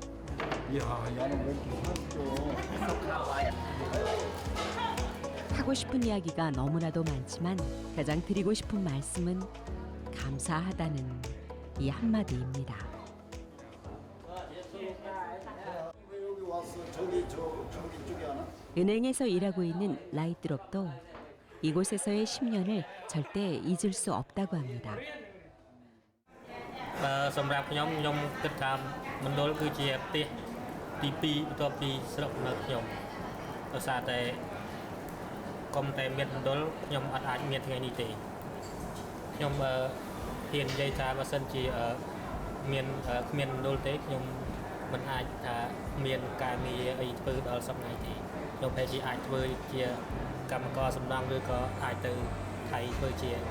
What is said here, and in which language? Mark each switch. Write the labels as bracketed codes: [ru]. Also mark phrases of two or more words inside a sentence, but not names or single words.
[ko] 하고 싶은 이야기가 너무나도 많지만 가장 드리고 싶은 말씀은 감사하다는 이 한마디입니다. 여기 와서 저기 쪽에 하나? 은행에서 일하고 있는 라이트롭도 이곳에서의 10년을 절대 잊을 수 없다고 합니다. [km] សម្រាប់ខ្ញុំគិតថាមណ្ឌលគឺជាផ្ទះទី2បន្ទាប់ពីស្រុកនៅខ្ញុំដោយសារតែកុំតែមានមណ្ឌលខ្ញុំអត់អាចមានថ្ងៃនេះទេខ្ញុំហ៊ាននិយាយថាបើសិនជាមានគ្មានមណ្ឌលទេខ្ញុំមិនអាចថាមានការងារអីធ្វើដល់សប្តាហ៍ទេខ្ញុំប្រហែលជាអាចធ្វើជាកម្មករសំណង់ឬក៏អាចទៅថៃធ្វើជា